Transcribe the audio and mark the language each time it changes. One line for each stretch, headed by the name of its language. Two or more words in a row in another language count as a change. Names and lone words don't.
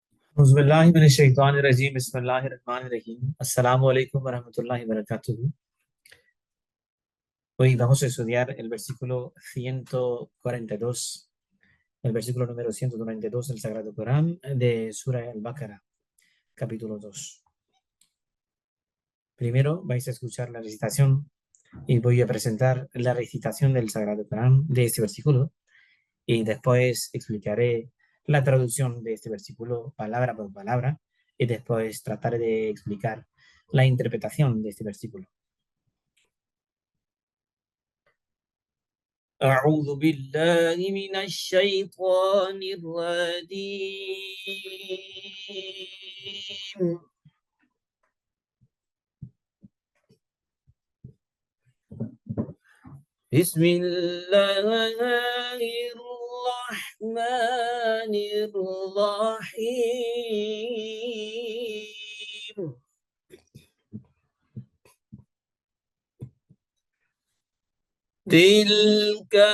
Arabic: أعوذ بالله من الشيطان الرجيم. بسم الله الرحمن الرحيم. السلام عليكم ورحمة الله وبركاته.
Spanish: Hoy vamos a estudiar el versículo 142, el versículo número 192 del Sagrado Corán de Surah Al-Baqarah, capítulo 2. Primero vais a escuchar la recitación y voy a presentar la recitación del Sagrado Corán de este versículo y después explicaré la traducción de este versículo palabra por palabra y después trataré de explicar la interpretación de este versículo.
Arabic: أعوذ بالله من الشيطان الرجيم بسم الله الرحمن الرحيم تلك